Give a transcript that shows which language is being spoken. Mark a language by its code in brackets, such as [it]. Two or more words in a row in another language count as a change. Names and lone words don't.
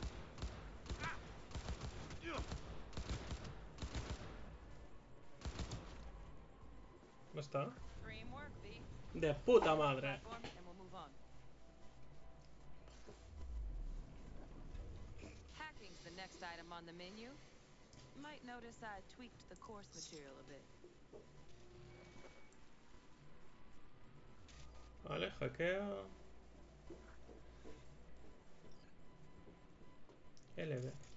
[es] ¿No está? De puta madre. [en] Hacking's the next item on the menu. Might notice I tweaked the course material a bit. [es] Vale, hackeo. LB.